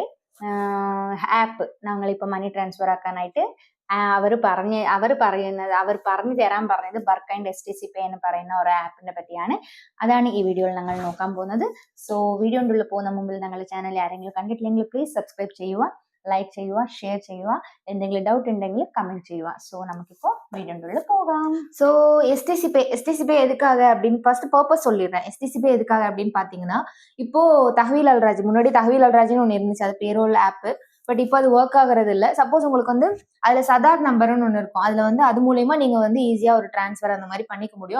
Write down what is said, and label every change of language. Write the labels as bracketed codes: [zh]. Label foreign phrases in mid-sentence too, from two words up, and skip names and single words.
[ml] ആപ്പ് ഞങ്ങളിപ്പോൾ മണി ട്രാൻസ്ഫർ ആക്കാനായിട്ട് അവർ പറഞ്ഞു തരാൻ പറഞ്ഞത് ബർക്ക് ആൻഡ് STC Pay എന്ന് പറയുന്ന ഒരു ആപ്പിനെ പറ്റിയാണ്. അതാണ് ഈ വീഡിയോയിൽ ഞങ്ങൾ നോക്കാൻ പോകുന്നത്. സോ വീഡിയോൻ്റെ ഉള്ളിൽ പോകുന്ന മുമ്പിൽ ഞങ്ങളുടെ ചാനൽ ആരെങ്കിലും കണ്ടിട്ടില്ലെങ്കിൽ പ്ലീസ് സബ്സ്ക്രൈബ് ചെയ്യുക, ലൈക്ക് ചെയ്യുക, ഷെയർ ചെയ്യുക, എന്തെങ്കിലും ഡൗട്ട് ഉണ്ടെങ്കിൽ കമന്റ് ചെയ്യുക. [ta] ஸோ நமக்கு வீடியோன்ற உள்ள போகலாம். ஸோ எஸ்டிசி பே எதுக்காக அப்படின்னு ஃபர்ஸ்ட் பர்பஸ் சொல்லிடுறேன். எஸ்டிசி பே எதுக்காக அப்படின்னு பாத்தீங்கன்னா, இப்போ தகவல் அல்ராஜ், முன்னாடி தகவல் அல்ராஜ்னு ஒன்று இருந்துச்சு, அது பேரோல் ஆப். பட் இப்போ அது ஒர்க் ஆகுறது இல்லை. சப்போஸ் உங்களுக்கு வந்து அதுல சதார் நம்பர்னு ஒன்று இருக்கும், அதுல வந்து அது மூலயமா நீங்க வந்து ஈஸியா ஒரு டிரான்ஸ்ஃபர் அந்த மாதிரி பண்ணிக்க முடியும்.